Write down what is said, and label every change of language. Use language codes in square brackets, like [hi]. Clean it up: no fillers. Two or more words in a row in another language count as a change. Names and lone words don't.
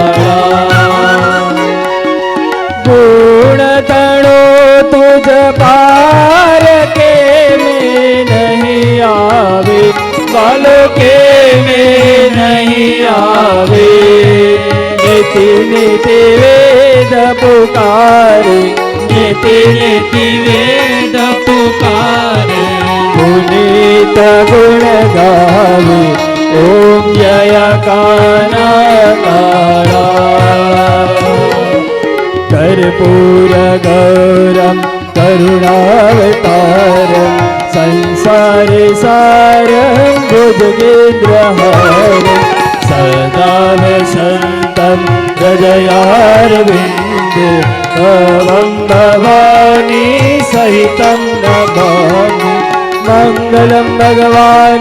[gu] ગુણ તણો તુજ પાર કે મેં નહીં આવે વાલો કે મેં નહીં આવે નીતિ નીતિ વેદ પુકારે નીતિ નીતિ વેદ પુકારે પુનિત ગુણ ગાવે ઓમ જય [sa] કાના कर्पूर गौरम करुणावतारम संसार सारम भुजगेन्द्रहारम सदा वसन्तं हृदयारविन्द तवं भवानी सहितं नमामि मंगलम भगवान